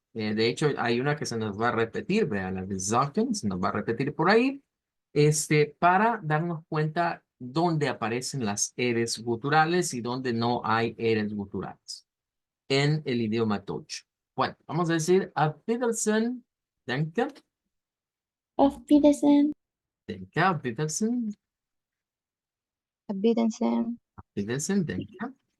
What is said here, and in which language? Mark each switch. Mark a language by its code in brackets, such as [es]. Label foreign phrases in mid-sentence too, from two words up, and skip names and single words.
[es] De hecho, hay una que se nos va a repetir, vea, la de Zocken, se nos va a repetir por ahí, para darnos cuenta dónde aparecen las eres guturales y dónde no hay eres guturales en el idioma Deutsch. Bueno, vamos a decir a [de] Wiedersehen, danke. Auf Wiedersehen. Denke, auf Wiedersehen. Auf Wiedersehen. Auf Wiedersehen, denke.